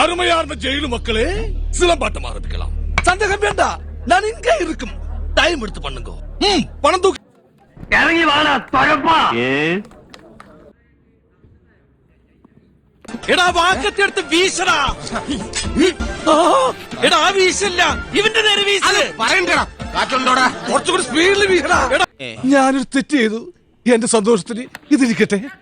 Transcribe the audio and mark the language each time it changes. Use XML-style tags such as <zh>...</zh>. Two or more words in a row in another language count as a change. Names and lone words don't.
<ta>அருமையான ஜெயிலு மக்களே, சிலம்பாட்டம் ஆரம்பிக்கலாம். சந்தேகம் வேண்டாம், நான் இங்கே இருக்கும். டைம் எடுத்து பண்ணுங்க. பணம் தூக்கி இறங்கி வாடா தொலைப்பா.</ta> <ml>എടാ വാക്കത്തി എടുത്ത് വീശടാ. എടാ വീശല്ല, ഇവന്റെ നേരെ വീശ്. പറയണ്ടടാ, കാറ്റുണ്ടോടാ, കുറച്ചുകൂടി സ്പീഡിൽ വീശടാ. ഞാനൊരു തെറ്റ് ചെയ്തു, എന്റെ സന്തോഷത്തിന് ഇതിരിക്കട്ടെ.</ml>